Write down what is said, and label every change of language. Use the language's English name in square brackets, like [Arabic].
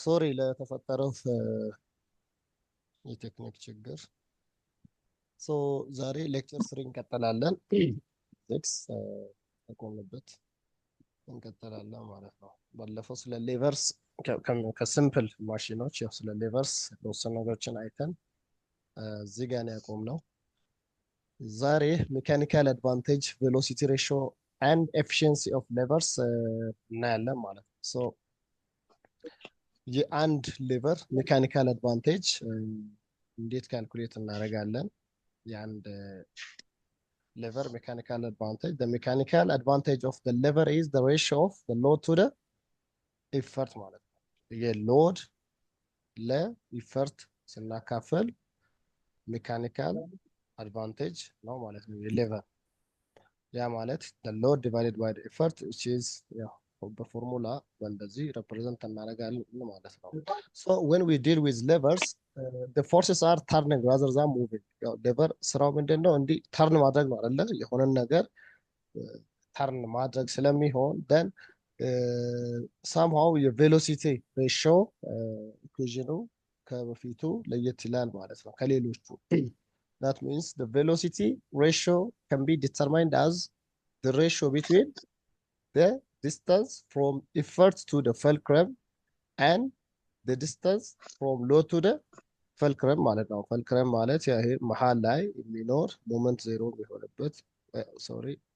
[Amharic] ሶሪ ለተፈጠረው የቴክኒክ ችግር። ዛሬ ሌክቸር 3 እንቀጥላለን። ሴክስ ተቆምበት እንቀጥላለን ማለት ነው። ባለፈው ስለ ሌቨርስ ከሲምፕል ማሽኖች ያው ስለ ሌቨርስ የተወሰኑ ነገሮችን አይተን እዚህ ጋር ነው ያቆምነው። ዛሬ ሜካኒካል አድቫንቴጅ ቬሎሲቲ ሬሽዮ አንድ ኤፊሽንሲ ኦፍ ሌቨርስ እናያለን ማለት ነው። የአንድ ሌቨር ሜካኒካል አድቫንቴጅ እንዴት ካልኩሌት እናደርጋለን? [English] የአንድ lever mechanical advantage. The mechanical advantage of the lever is the ratio of the load to the effort [Amharic] ማለት ነው። የሎድ ለኢፈርት ስናካፈል ሜካኒካል አድቫንቴጅ ነው ማለት ነው የሌቨር። ያ ማለት [English] the load divided by the effort which is [Amharic] ያው በፎርሙላ በእንደዚህ [English] represent [Amharic] እናደርጋለን ማለት ነው። [English] So when we deal with levers the forces are turning rather than moving. [Amharic] ያው ሌቨር ስራው ምንድነው? እንዲህ ተርን ማድረግ ነው አይደለ? የሆነን ነገር ተርን ማድረግ ስለሚሆን [English] then somehow [Amharic] የቬሎሲቲ ሬሽዮ ኢኩዌሽኑ ከበፊቱ ለየት ይላል ማለት ነው ከሌሎቹ። [English] that means the velocity ratio can be determined as the ratio between the distance from effort to the fulcrum and the distance from load to the fulcrum [Amharic] ማለት ነው። fulcrum ማለት ይሄ መሃል ላይ የሚኖር ሞመንት ዜሮ የሚሆንበት ሶሪ